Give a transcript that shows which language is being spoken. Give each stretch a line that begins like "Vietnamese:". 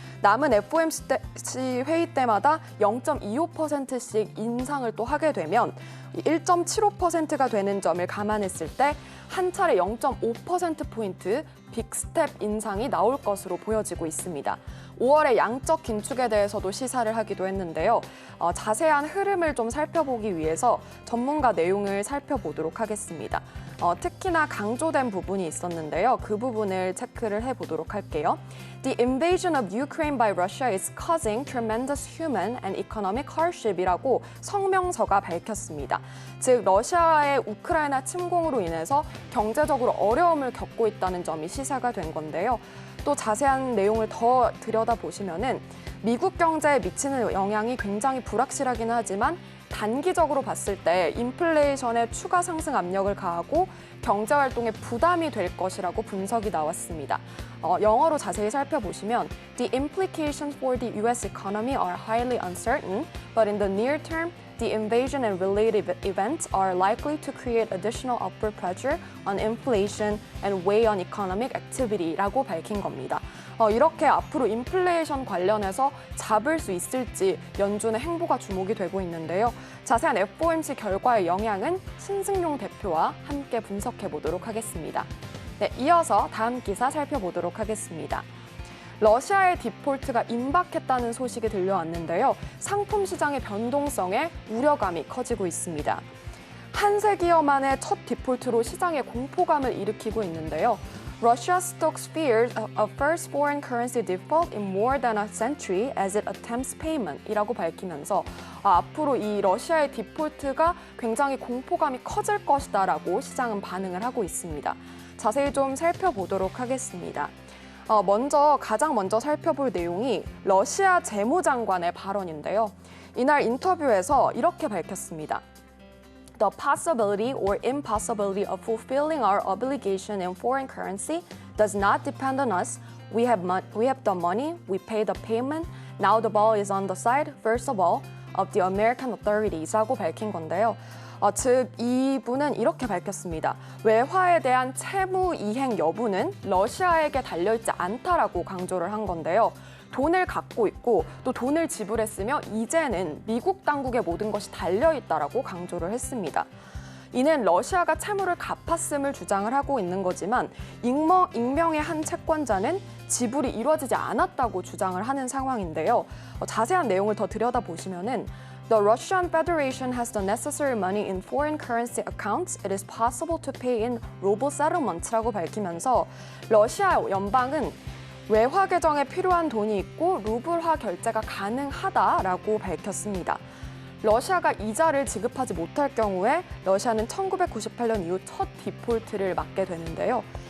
Korean: 남은 FOMC 회의 때마다 0.25%씩 인상을 또 하게 되면 1.75%가 되는 점을 감안했을 때 한 차례 0.5%포인트 빅스텝 인상이 나올 것으로 보여지고 있습니다. 5월의 양적 긴축에 대해서도 시사를 하기도 했는데요. 자세한 흐름을 좀 살펴보기 위해서 전문가 내용을 살펴보도록 하겠습니다. 특히나 강조된 부분이 있었는데요. 그 부분을 체크를 해보도록 할게요.
English: The invasion of Ukraine by Russia is causing tremendous human and economic hardship
Korean: 이라고 성명서가 밝혔습니다. 즉, 러시아의 우크라이나 침공으로 인해서 경제적으로 어려움을 겪고 있다는 점이 시사가 된 건데요. 또 자세한 내용을 더 들여다보시면은 미국 경제에 미치는 영향이 굉장히 불확실하긴 하지만 단기적으로 봤을 때 인플레이션에 추가 상승 압력을 가하고 경제 활동에 부담이 될 것이라고 분석이 나왔습니다. 영어로 자세히 살펴보시면
English: The implications for the U.S. economy are highly uncertain, but in the near term, the invasion and related events are likely to create additional upward pressure on inflation and weigh on economic activity
Korean: 라고 밝힌 겁니다. 이렇게 앞으로 인플레이션 관련해서 잡을 수 있을지 연준의 행보가 주목이 되고 있는데요. 자세한 FOMC 결과의 영향은 신승용 대표와 함께 분석해 보도록 하겠습니다. 네, 이어서 다음 기사 살펴보도록 하겠습니다. 러시아의 디폴트가 임박했다는 소식이 들려왔는데요. 상품 시장의 변동성에 우려감이 커지고 있습니다. 한 세기여 만에 첫 디폴트로 시장에 공포감을 일으키고 있는데요.
English: Russia stokes fears of first foreign currency default in more than a century as it attempts payment
Korean: 이라고 밝히면서 앞으로 이 러시아의 디폴트가 굉장히 공포감이 커질 것이다라고 시장은 반응을 하고 있습니다. 자세히 좀 살펴보도록 하겠습니다. 가장 먼저 살펴볼 내용이 러시아 재무장관의 발언인데요. 이날 인터뷰에서 이렇게 밝혔습니다.
English: The possibility or impossibility of fulfilling our obligation in foreign currency does not depend on us. We have the money, we pay the payment. Now the ball is on the side, first of all, of the American authorities
Korean: 라고 밝힌 건데요. 즉 이분은 이렇게 밝혔습니다. 외화에 대한 채무 이행 여부는 러시아에게 달려있지 않다라고 강조를 한 건데요. 돈을 갖고 있고 또 돈을 지불했으며 이제는 미국 당국의 모든 것이 달려있다라고 강조를 했습니다. 이는 러시아가 채무를 갚았음을 주장을 하고 있는 거지만 익명의 한 채권자는 지불이 이루어지지 않았다고 주장을 하는 상황인데요. 자세한 내용을 더 들여다보시면은
English: The Russian Federation has the necessary money in foreign currency accounts. It is possible to pay in ruble settlements
Korean: 라고 밝히면서 러시아 연방은 외화 계정에 필요한 돈이 있고 루블화 결제가 가능하다라고 밝혔습니다. 러시아가 이자를 지급하지 못할 경우에 러시아는 1998년 이후 첫 디폴트를 맞게 되는데요.